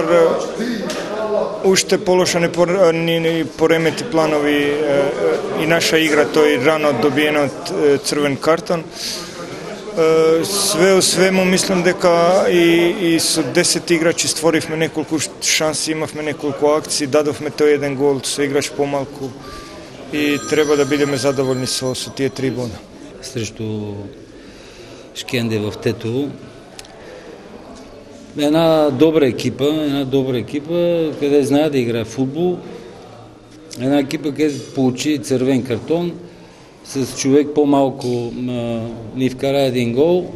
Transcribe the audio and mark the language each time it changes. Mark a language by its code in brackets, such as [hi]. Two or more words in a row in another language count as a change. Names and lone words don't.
[mk] уште полоша ни поремети планови и наша игра, тој рано добиенот црвен картон. [sr] Све у свему [mk] мислам дека и со 10 играчи створивме неколку шанси, имавме неколку акции, дадовме тој еден гол со играч помалку и треба да бидеме задоволни со тие 3 бода. [bg] Срещу Шкенде в Тетово. Една добра екипа, къде знае да играе футбол. Една екипа, къде получи цървен картон, с човек по-малко ни вкара един гол.